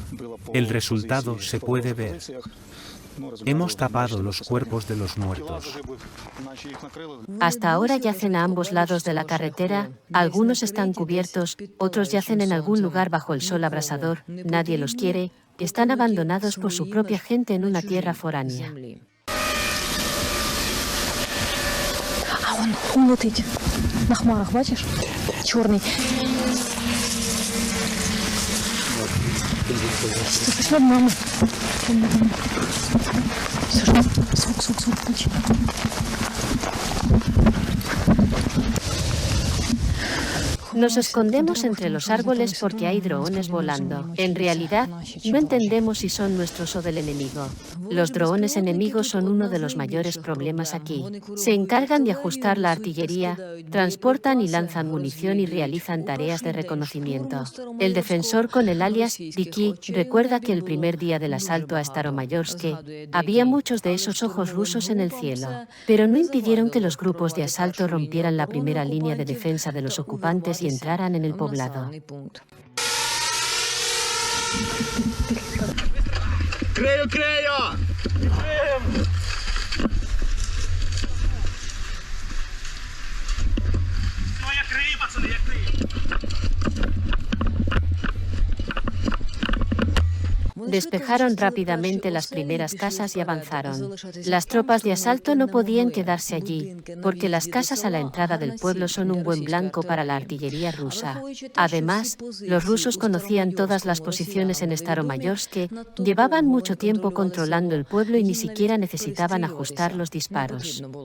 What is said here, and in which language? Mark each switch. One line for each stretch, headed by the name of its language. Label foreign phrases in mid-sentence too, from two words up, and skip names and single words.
Spanish: El resultado se puede ver. Hemos tapado los cuerpos de los muertos. Hasta ahora yacen a ambos lados de la carretera, algunos están cubiertos, otros yacen en algún lugar bajo el sol abrasador, nadie los quiere, están abandonados por su propia gente en una tierra foránea.
Ukrainian: Он летить на хмарах, бачиш? Чорний. Пішла мама. Все ж, сок, включи.
Spanish: Nos escondemos entre los árboles porque hay drones volando. En realidad, no entendemos si son nuestros o del enemigo. Los drones enemigos son uno de los mayores problemas aquí. Se encargan de ajustar la artillería, transportan y lanzan munición y realizan tareas de reconocimiento. El defensor con el alias Diki recuerda que el primer día del asalto a Staromayorske había muchos de esos ojos rusos en el cielo, pero no impidieron que los grupos de asalto rompieran la primera línea de defensa de los ocupantes y entraran en el poblado.
Ukrainian: Крию! Ну, я крию, пацани, я крию.
Spanish: Despejaron rápidamente las primeras casas y avanzaron. Las tropas de asalto no podían quedarse allí, porque las casas a la entrada del pueblo son un buen blanco para la artillería rusa. Además, los rusos conocían todas las posiciones en Staromayorsk, llevaban mucho tiempo controlando el pueblo y ni siquiera necesitaban ajustar los disparos.